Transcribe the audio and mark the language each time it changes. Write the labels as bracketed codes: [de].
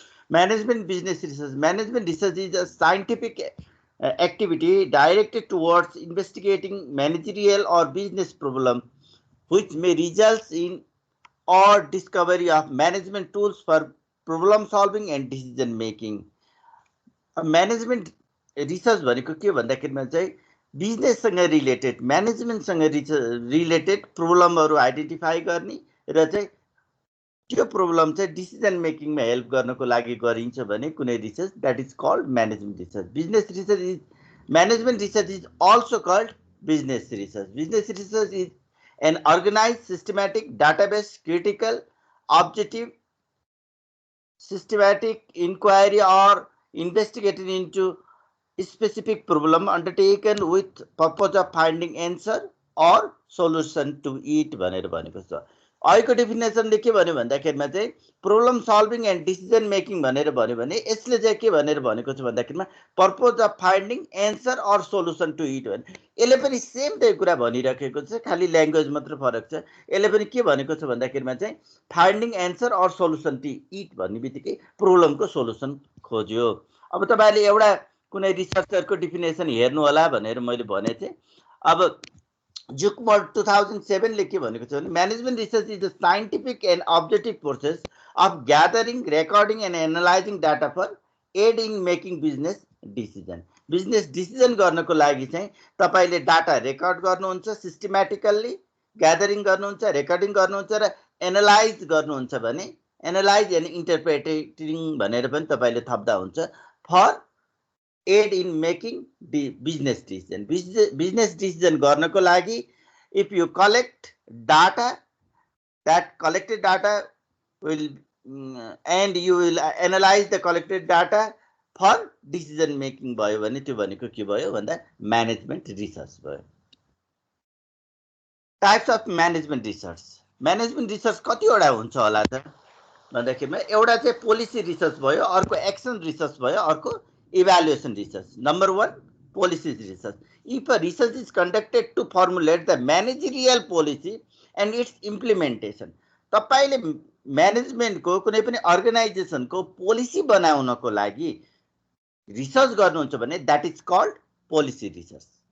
[en] Management business research. Management research is a scientific activity directed towards investigating managerial or business problem which may result in or discovery of management tools for problem solving and decision making. [ne] Management research भनेको के भन्दाखेरिमा चाहिँ बिजनेससँग related म्यानेजमेन्टसँग related प्रब्लमहरू identify गर्ने र चाहिँ त्यो problem चाहिँ decision मेकिङमा help गर्नको लागि गरिन्छ भने कुनै research [en] That is called management research. Business research is management research is also called business research. Business research is an organized, systematic, database, critical, objective, systematic inquiry or investigation into specific problem undertaken with purpose of finding answer or solution to it [ne] भनेर भनेको छ. अहिलेको डेफिनेसनले के भन्यो भन्दाखेरिमा चाहिँ problem solving and decision making भनेर भन्यो भने यसले चाहिँ के भनेर भनेको छ भन्दाखेरिमा [en] purpose of finding answer or solution to it [ne] भने यसले पनि सेम त्यही कुरा भनिराखेको छ, खालि ल्याङ्ग्वेज मात्र फरक छ. यसले पनि के भनेको छ भन्दाखेरिमा चाहिँ [en] finding answer or solution to it [ne] भन्ने बित्तिकै प्रब्लमको सोलुसन खोज्यो. अब तपाईँले एउटा कुनै रिसर्चरको डिफिनेसन हेर्नु होला भनेर मैले भने थिएँ. अब जुकबर्ड 2007 ले के भनेको छ भने [en] Management research is the scientific and objective process of gathering, recording and analysing data for aid in making business decision. [ne] Business decision गर्नको लागि चाहिँ तपाईँले डाटा रेकर्ड गर्नुहुन्छ, सिस्टमेटिकल्ली ग्यादरिङ गर्नुहुन्छ, रेकर्डिङ गर्नुहुन्छ र एनालाइज गर्नुहुन्छ भने एनालाइज एन्ड इन्टरप्रेटिङ भनेर पनि तपाईँले थप्दा हुन्छ for [en] aid in making the business decision. Business decision [ne] गर्नको लागि [en] if you collect data, that collected data will and you will analyze the collected data for decision making [ne] भयो भने त्यो भनेको के भयो भन्दा म्यानेजमेन्ट रिसर्च भयो. [en] Types of management research. [ne] Management research कतिवटा हुन्छ होला त भन्दाखेरिमा एउटा चाहिँ पोलिसी रिसर्च भयो, अर्को एक्सन रिसर्च भयो, अर्को evaluation research. [en] Number 1, policy research. If a research is conducted to formulate the managerial policy and its implementation, [ne] तपाईले म्यानेजमेन्टको कुनै पनि अर्गनाइजेसनको पोलिसी बनाउनको लागि रिसर्च गर्नुहुन्छ भने [en] That is called policy research.